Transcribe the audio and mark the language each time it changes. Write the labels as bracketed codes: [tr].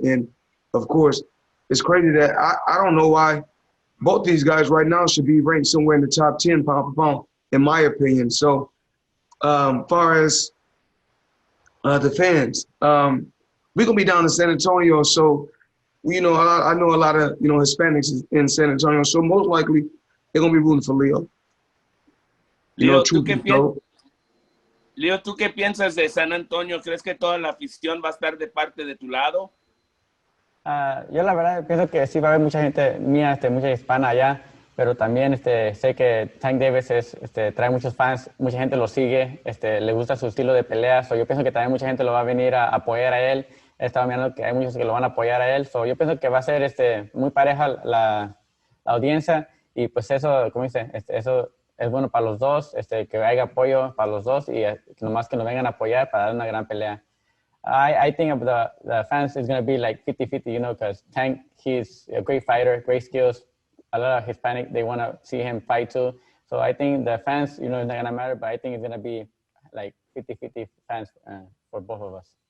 [en] And, of course, it's crazy that I don't know why both these guys right now should be ranked somewhere in the top 10 pound for pound, in my opinion. So, far as the fans, we're going to be down in San Antonio. So, I know a lot of, Hispanics in San Antonio. So, most likely, they're going to be rooting for Leo. [es] Leo, ¿tú qué piensas de San Antonio? ¿Crees que toda la afición va a estar de parte de tu lado? Yo la verdad pienso que sí va a haber mucha gente mía, mucha hispana allá, pero también sé que Tank Davis trae muchos fans, mucha gente lo sigue, le gusta su estilo de pelea, so yo pienso que también mucha gente lo va a venir a apoyar a él. He estado mirando que hay muchos que lo van a apoyar a él, so yo pienso que va a ser muy pareja la audiencia, y pues eso, como dice, eso es bueno para los dos, que haya apoyo para los dos, y nomás que nos vengan a apoyar para dar una gran pelea. [en] I think the fans is going to be like 50-50, because Tank, he's a great fighter, great skills. A lot of Hispanic, they want to see him fight too. So I think the fans, it's not going to matter, but I think it's going to be like 50-50 fans for both of us.